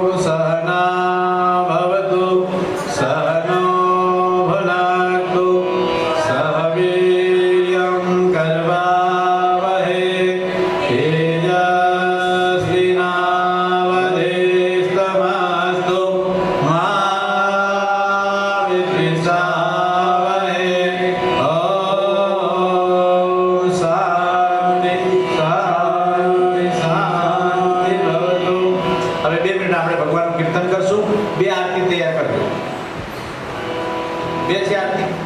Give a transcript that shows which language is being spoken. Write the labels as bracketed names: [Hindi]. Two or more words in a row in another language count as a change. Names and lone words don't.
[Sanskrit] सहना भवतु सहनो भुनक्तु सह वीर्यं कर्वावहै तेजस्विनावधीतमस्तु मा विद्विषावहै. ओम शांति शांति शांति भवतु. [Gujarati] હવે 2 મિનિટ આપણે ભગવાનનું કીર્તન કરશું. 2 આરતી તૈયાર કરજો. 2 છે આરતી.